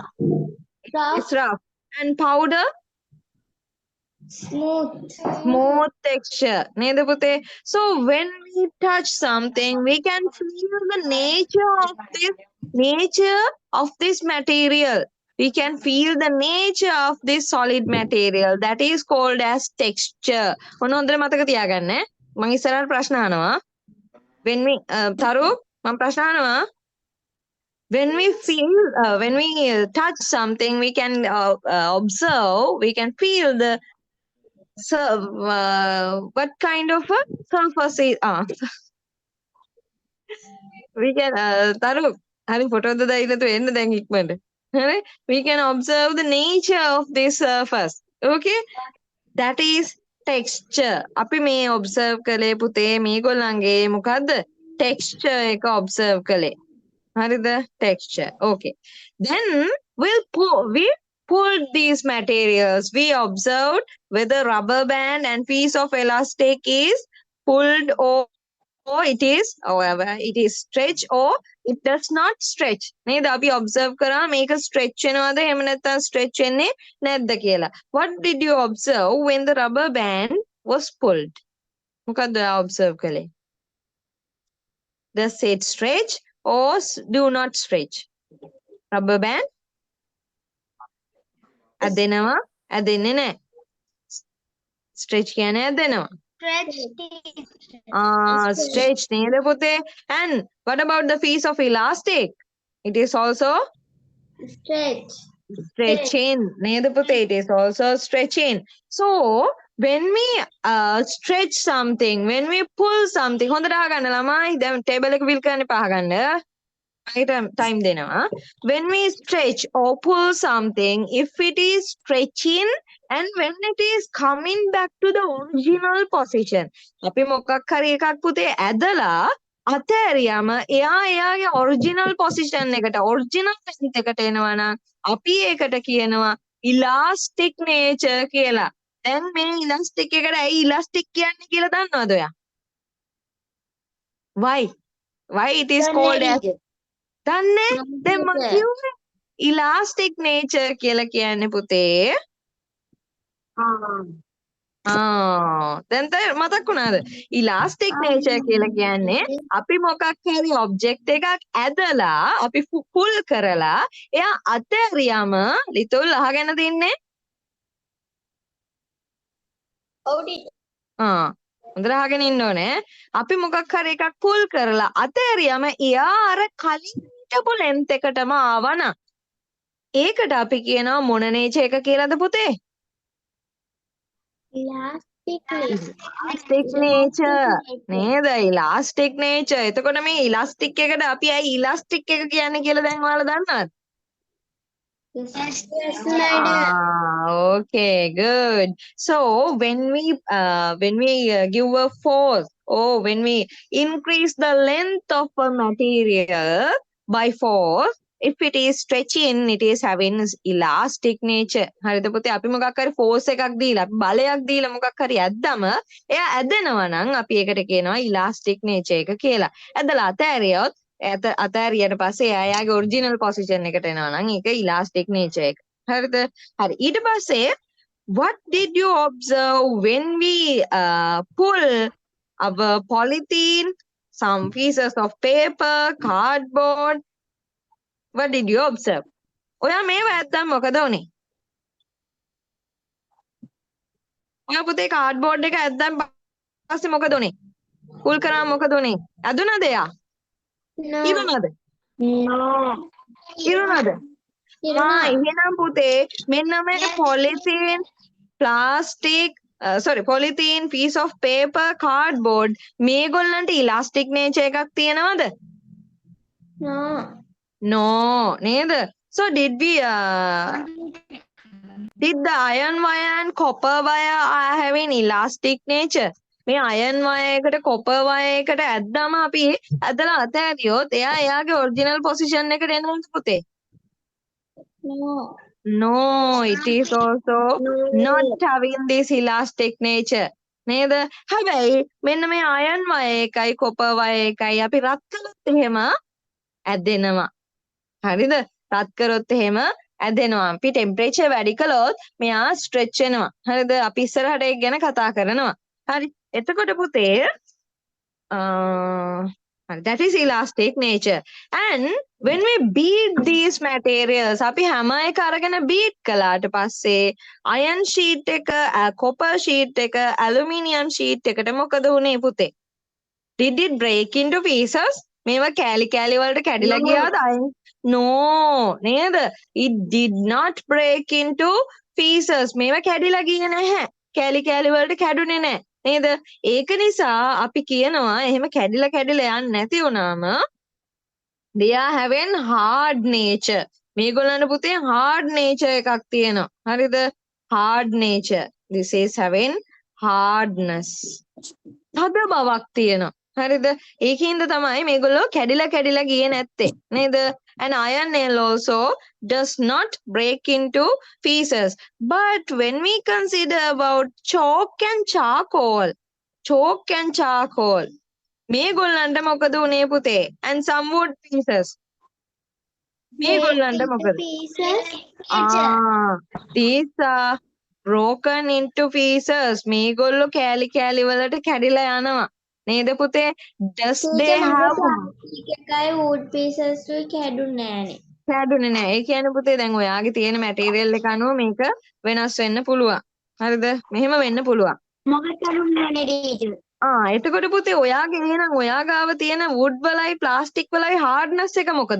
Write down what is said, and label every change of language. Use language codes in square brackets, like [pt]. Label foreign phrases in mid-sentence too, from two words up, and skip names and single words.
[en] It's rough. And powder? Smooth texture. So when we touch something, we can feel the nature of this material. We can feel the nature of this solid material. That is called as texture. [si] මොනවද මතක තියාගන්න. මම ඉස්සරහට ප්‍රශ්න අහනවා. [en] When we Taru, [si] මම ප්‍රශ්න අහනවා. [en] When we touch something, we can observe, we can feel the what kind of a surface is we can Taru, hari photo da ila to enna [si] දැන් ඉක්මනට. හරි? [en] We can observe the nature of this surface. Okay? That is texture. [si] අපි මේ observe කළේ පුතේ මේගොල්ලන්ගේ මොකද්ද? Texture එක observe කළේ. හරිද? [en] Texture. Okay. Then we pulled these materials. We observed whether rubber band and piece of elastic is pulled or it is stretched or it does not stretch. [si] නේද? අපි observe කරා මේක stretch වෙනවද එහෙම නැත්නම් stretch වෙන්නේ නැද්ද කියලා. [en] What did you observe when the rubber band was pulled? [si] මොකද්ද observe කළේ? [en] Does it stretch or do not stretch? [si] Rubber band ඇදෙනවා ඇදෙන්නේ නැහැ. Stretch කියන්නේ ඇදෙනවා. Stretch නේද පුතේ? [en] And what about the piece of elastic? It is also stretching [si] නේද පුතේ? [en] It is also stretching. So when we stretch something, when we pull something, [si] හොඳට අහගන්න ළමයි. දැන් table එක fill කරන්න එපා අහගන්න. time දෙනවා. [en] When we stretch or pull something, if it is stretching and when it is coming back to the original position. [si] අපි මොකක් හරි එකක් පුතේ ඇදලා අතෑරියාම එයා එයාගේ [en] original position [si] එකට [en] original length [si] එකට එනවා නම් අපි ඒකට කියනවා [en] elastic nature [si] කියලා. දැන් මේ elastic එකට ඇයි elastic කියන්නේ කියලා දන්නවද ඔයා? [en] Why it is called as දන්නේ? [si] දැන් මම කිව්වේ [en] elastic nature [si] කියලා කියන්නේ පුතේ. දැන් මතක් වුණාද? [en] elastic nature [si] කියලා කියන්නේ අපි මොකක් හරි object එකක් ඇදලා අපි pull කරලා එයා අතෑරියාම ලිතුල් අහගෙන තින්නේ. ඔව් ටීචර්. හොඳට අහගෙන ඉන්න ඕනේ. අපි මොකක් හරි එකක් pull කරලා අතෑරියාම එයා අර කලින් හිටපු length එකටම ආවනම් ඒකට අපි කියනවා මොන nature එක කියලාද පුතේ? [en] elastic nature නේද? elastic nature. [si] එතකොට මේ elastic එකට අපි ඇයි elastic එක කියන්නේ කියලා දැන් ඔයාලා දන්නවද? [en] Okay, good. So when we give a force or when we increase the length of a material by force, if it is stretching, it is having elastic nature. [si] හරිද පුතේ? අපි මොකක් හරි force එකක් දීලා අපි බලයක් දීලා මොකක් හරි ඇද්දම එයා ඇදෙනවා නම් අපි ඒකට කියනවා [en] elastic nature [si] එක කියලා. ඇදලා අතෑරියොත් අතෑරියට පස්සේ එයාගේ [en] original position [si] එකට එනවා නම් ඒක [en] elastic nature [si] එක. හරිද? හරි. ඊට පස්සේ [en] what did you observe when we pull our polythene, some pieces of paper, cardboard? What did you observe? [si] ඔයා මේව ඇද්දම මොකද උනේ? ඔයා පුතේ cardboard එක ඇද්දම පස්සේ මොකද උනේ? pull කරාම මොකද උනේ? ඇදුනද එයා? ඉරුණාද? ඉරුණාද? එහෙනම් පුතේ මෙන්න මේ polythene, plastic, polythene, [en] piece of paper, cardboard [si] මේගොල්ලන්ට [en] elastic nature [si] එකක් තියෙනවද? No, නේද? [en] So did the iron wire and copper wire are having elastic nature? [si] මේ [en] iron wire [si] එකට [en] copper wire [si] එකට ඇද්දාම අපි ඇදලා අතෑරියොත් එයා එයාගේ [en] original position [si] එකට එනවද පුතේ? [en] No, it is also not having this elastic nature. [si] නේද? හැබැයි මෙන්න මේ [en] iron wire [si] එකයි [en] copper wire [si] එකයි අපි රත් කළොත් එහෙම ඇදෙනවා. හරිද? රත් කරොත් එහෙම ඇදෙනවා. අපි temperature වැඩි කළොත් මෙයා stretch වෙනවා. හරිද? අපි ඉස්සරහට ඒක ගැන කතා කරනවා. හරි. එතකොට පුතේ [en] that is elastic nature. And when we beat these materials [si] අපි හැම එක අරගෙන beat කළාට පස්සේ [en] iron sheet [si] එක, [en] copper sheet [si] එක, [en] aluminium sheet [si] එකට මොකද වුනේ පුතේ? [en] Did it break into pieces? [si] මේවා කෑලි කෑලි වලට කැඩිලා ගියාද? No, නේද? [en] It did not break into pieces. [si] මේවා කැඩිලා ගියේ නැහැ. කෑලි කෑලි වලට කැඩුනේ නැහැ. නේද? ඒක නිසා අපි කියනවා එහෙම කැඩිලා කැඩිලා යන්නේ නැති වුණාම [en] they are having hard nature. [si] මේගොල්ලන්ට පුතේ [en] hard nature [si] එකක් තියෙනවා. හරිද? [en] hard nature. This is having hardness. [si] තද බවක් තියෙනවා. හරිද? ඒකින්ද තමයි මේගොල්ලෝ කැඩිලා කැඩිලා ගියේ නැත්තේ. නේද? [en] And iron nail also does not break into pieces. But when we consider about chalk and charcoal, [si] මේගොල්ලන්ට මොකද උනේ පුතේ? [en] And some wood pieces. [si] මේගොල්ලන්ට මොකද? [en] These are broken into pieces. [si] මේගොල්ලෝ කෑලි කෑලි වලට කැඩිලා යනවා. නේද පුතේ? [en] Does they have [si] එකයි [en] wood pieces [si] ui කැඩුන්නේ නැහනේ. කැඩුනේ නැහැ. ඒ කියන්නේ පුතේ දැන් ඔයාගේ තියෙන මැටීරියල් එක අනුව මේක වෙනස් වෙන්න පුළුවන්. හරිද? මෙහෙම වෙන්න පුළුවන්. මොකක්ද කැඩුන්නේ නැහනේ ටීචර්. එතකොට පුතේ ඔයාගේ එහෙනම් ඔයා ගාව තියෙන wood වලයි plastic වලයි hardness එක මොකද?